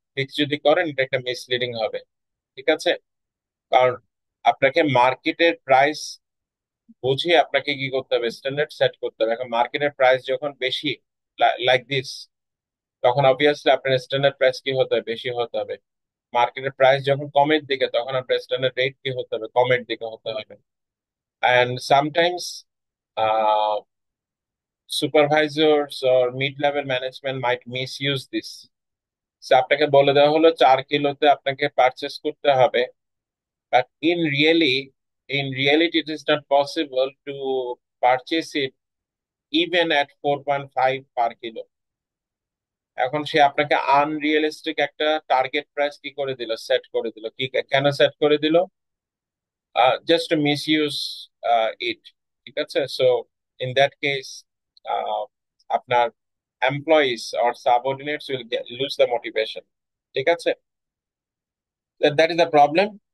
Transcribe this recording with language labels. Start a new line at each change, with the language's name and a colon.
Bangla: Fix যদি করেন এটা একটা মিসলিডিং হবে। ঠিক আছে? কারণ আপনাকে মার্কেটের প্রাইস বুঝিয়ে আপনাকে কি করতে হবে, স্ট্যান্ডার্ড সেট করতে হবে। এখন মার্কেটের প্রাইস যখন বেশি, লাইক দিস, তখন অবভিয়াসলি আপনার স্ট্যান্ডার্ড প্রাইস কি হতে হবে, বেশি হতে হবে। মার্কেটের প্রাইস যখন কমের দিকে, তখন আপনার স্ট্যান্ডার্ড রেট কি হতে হবে, কমের দিকে হতে হবে।
English: And sometimes supervisors or mid-level management might misuse this. So
Bangla: আপনাকে বলে দেওয়া হলো 4 কিলোতে আপনাকে পারচেস করতে হবে,
English: But in reality it is not possible to purchase it even at 4.5 per kilo.
Bangla: এখন সে আপনাকে আনরিয়েলিস্টিক একটা টার্গেট প্রাইস কি করে দিল, সেট করে দিল। কি কেন সেট করে দিল?
English: Just misuse it.
Bangla: ঠিক আছে?
English: So in that case আপনার employees or subordinates will lose the motivation.
Bangla: ঠিক আছে?
English: That is the problem.